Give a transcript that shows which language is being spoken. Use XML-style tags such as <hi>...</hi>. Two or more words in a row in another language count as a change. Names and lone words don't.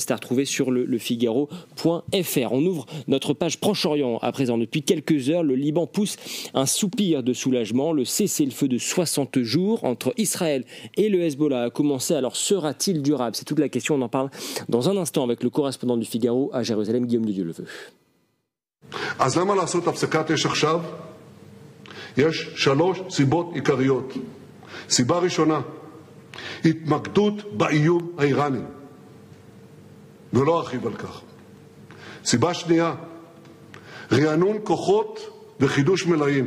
<fr>C'est à retrouver sur le Figaro.fr. On ouvre notre page Proche-Orient à présent. Depuis quelques heures, le Liban pousse un soupir de soulagement. Le cessez-le-feu de 60 jours entre Israël et le Hezbollah a commencé. Alors sera-t-il durable ? C'est toute la question. On en parle dans un instant avec le correspondant du Figaro à Jérusalem, Guillaume de Dieuleveux.</fr> <he>אז למה לעשות הפסקת אש עכשיו? יש 3 סיבות עיקריות. סיבה ראשונה, התמקדות באיום האיראני. ולא ארחיב על כך. סיבה שנייה, רענון כוחות וחידוש מלאים.</he>